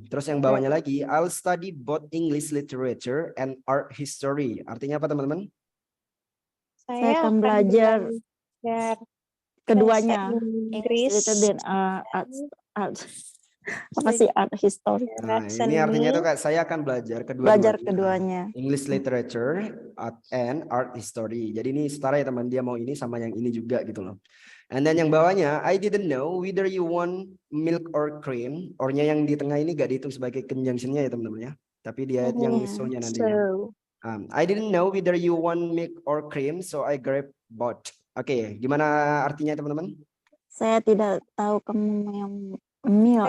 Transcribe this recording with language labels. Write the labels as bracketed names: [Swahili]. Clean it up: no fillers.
[Indonesian] Terus yang bawahnya lagi, [English] I'll study both English literature and art history. [Indonesian] Artinya apa teman-teman? Saya akan belajar keduanya, Inggris dan art. Apa sih art history? Nah, ini artinya itu Kak, saya akan belajar Belajar kedua-duanya. keduanya. [English] English literature and art history. [Indonesian] Jadi ini setara ya teman, dia mau ini sama yang ini juga gitu loh. [English] And then [Indonesian] yang bawahnya, [English] I didn't know whether you want milk or cream. [Indonesian] Or-nya yang di tengah ini gak dihitung sebagai conjunction-nya ya teman-teman ya. Tapi dia yang so-nya nantinya. [English] I didn't know whether you want milk or cream, so I grabbed both. [Indonesian] Oke, gimana artinya teman-teman? Saya tidak tahu kamu yang milk